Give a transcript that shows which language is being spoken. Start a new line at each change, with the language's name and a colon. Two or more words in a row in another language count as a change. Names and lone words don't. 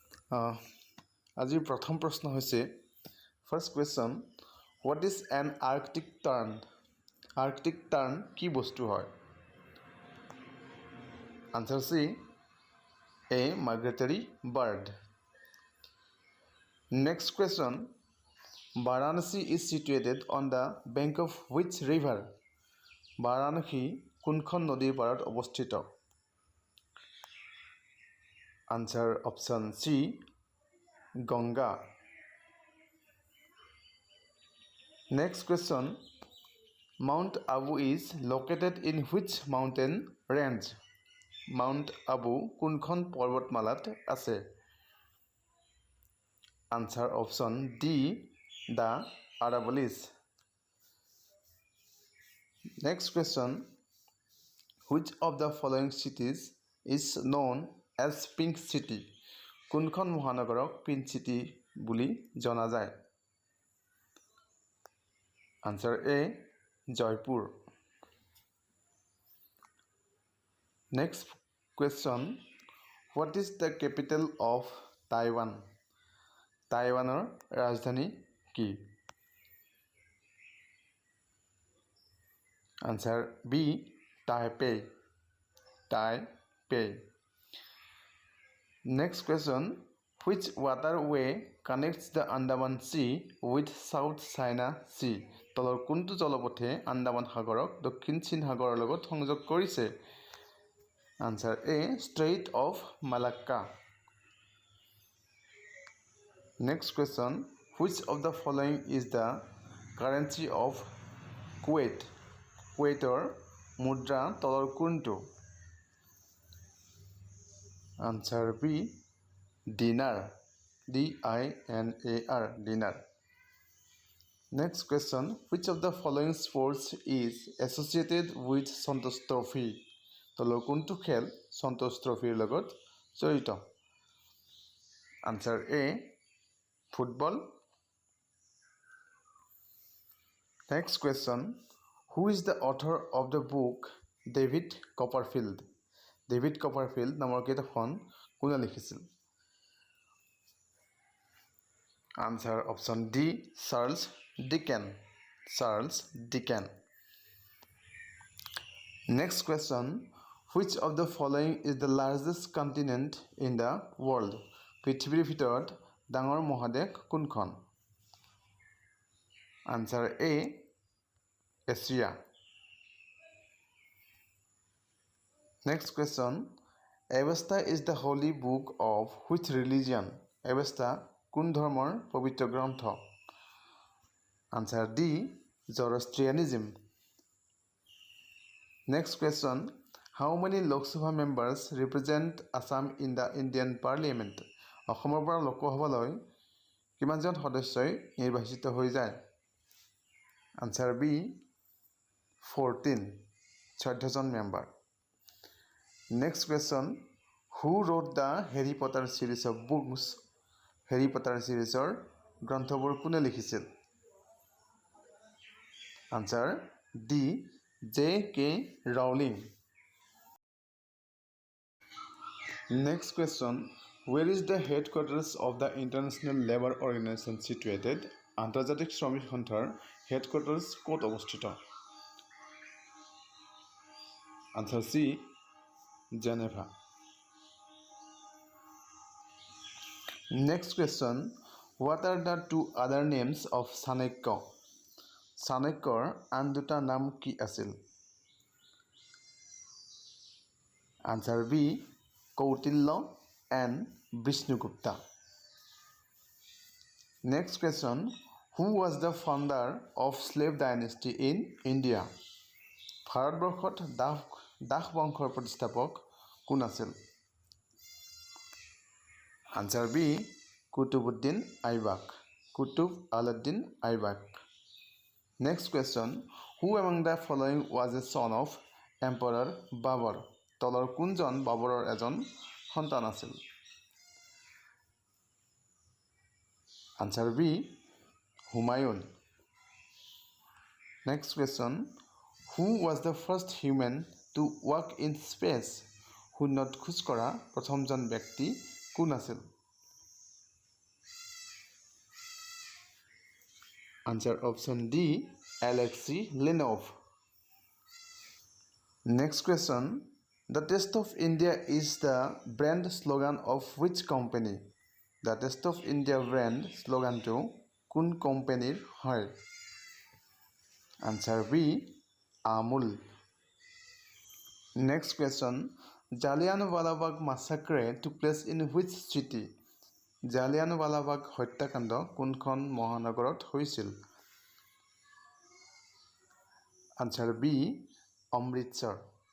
Assamese: আজিৰ প্ৰথম প্ৰশ্ন হৈছে
English: First question what is an Arctic tern
Assamese: আৰ্কটিক টাৰ্ন কি বস্তু হয়
English: Answer C a migratory bird next question Varanasi is situated on the bank of which river
Assamese: বাৰাণসী কোনখন নদীৰ পাৰত অৱস্থিত
English: Answer option C Ganga. Next question. Mount Abu is located in which mountain range?
Assamese: Mount Abu কোনখন পৰ্বতমালাত আছে.
English: Answer option D. The Aravallis. Next question. Which of the following cities is known as Pink City?
Assamese: কোনখন মহানগৰক
English: Pink City
Assamese: বুলি জনা যায়
English: Answer A
Assamese: জয়পুৰ
English: Next question what is the capital of Taiwan
Assamese: টাইৱানৰ ৰাজধানী কি
English: Answer B Taipei Next question. Which waterway connects the Andaman Sea with South China Sea?
Assamese: তলৰ কোনটো জলপথে আন্দামান সাগৰক দক্ষিণ চীন সাগৰৰ লগত সংযোগ কৰিছে?
English: Answer A. Strait of Malacca. Next question. Which of the following is the currency of Kuwait?
Assamese: Kuwaitor মুদ্ৰা তলৰ কোনটো?
English: Answer B. Dinar. D-I-N-A-R. Dinar. Next question. Which of the following sports is associated with Santosh Trophy?
Assamese: তলৰ কোনটো খেল সন্তোষ ট্ৰফিৰ লগত জড়িত?
English: Answer A. Football. Next question. Who is the author of the book David Copperfield?
Assamese: ডেভিড কপাৰফিল্ড নামৰ কিতাপখন কোনে লিখিছিল
English: Answer option D Charles Dicken Next question which of the following is the largest continent in the world
Assamese: পৃথিৱীৰ ভিতৰত ডাঙৰ মহাদেশ কোনখন
English: Answer A Asia Next question. Avesta is the holy book of which religion?
Assamese: Avesta কোন ধৰ্মৰ পবিত্ৰ গ্ৰন্থ?
English: Answer D. Zoroastrianism. Next question. How many Lok Sabha members represent Assam in the Indian Parliament?
Assamese: অসমৰ পৰা লোকসভালৈ কিমানজন সদস্যই নিৰ্বাচিত হৈ যায়?
English: Answer B. 14জন মেম্বাৰ Next question. Who wrote the Harry Potter series of books?
Assamese: Harry Potter seriesৰ গ্ৰন্থবোৰ কোনে লিখিছিল?
English: Answer D. J.K. Rowling. Next question. Where is the headquarters of the International Labour Organization situated?
Assamese: আন্তৰ্জাতিক শ্ৰমিক সংস্থাৰ হেডকোৱাৰ্টাৰ্ছ ক'ত অৱস্থিত?
English: Answer C. Geneva. Next question. What are the two other names of Chanakya?
Assamese: Chanakyar আন দুটা নাম কি আছিল?
English: Answer B. Kautilya and Vishnugupta. Next question. Who was the founder of Slave Dynasty in India?
Assamese: ভাৰতবৰ্ষত দাস বংশৰ প্ৰতিষ্ঠাপক কোন আছিল?
English: Answer B. Kutubuddin Aibak. Kutub al-Din Aibak. Next question. Who among the following was a son of Emperor Babur?
Assamese: তলৰ কোনজন বাবৰৰ এজন সন্তান আছিল?
English: Answer B. Humayun. Next question. Who was the first human to walk in space?
Assamese: শূন্যত খোজ কৰা প্ৰথমজন ব্যক্তি কোন আছিল?
English: Answer option D, Alexei Lenov. Next question. The Taste of India is the brand slogan of which company?
Assamese: The Taste of India
English: brand slogan
Assamese: তো কোন কোম্পানী হয়?
English: Answer B, Amul. Next question. Jallianwala Bagh massacre took place in which city?
Assamese: Jallianwala Bagh হত্যাকাণ্ড কোনখন মহানগৰত হৈছিল?
English: Answer B, Amritsar.